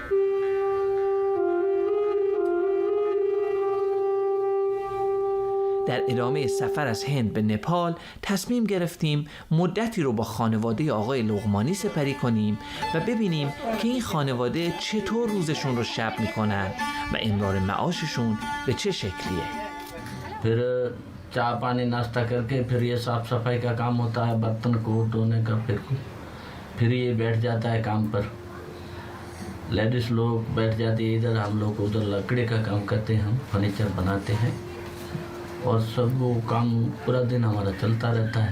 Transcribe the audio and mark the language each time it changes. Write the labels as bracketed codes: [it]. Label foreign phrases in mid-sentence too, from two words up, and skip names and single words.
[fa] در ادامه سفر از هند به نپال تصمیم گرفتیم مدتی رو با خانواده آقای لقمانی سپری کنیم و ببینیم که این خانواده چطور روزشون رو شب میکنن و امرار معاششون به چه شکلیه. [hi] फिर चाय पानी नाश्ता करके फिर ये साफ सफाई का काम होता है, बर्तन को धोने का, फिर ये बैठ जाता है काम पर। लेडीज लोग बैठ जाती है इधर, हम लोग उधर लकड़ी का काम करते हैं, हम फर्नीचर बनाते हैं और सब वो काम पूरा दिन हमारा चलता रहता है।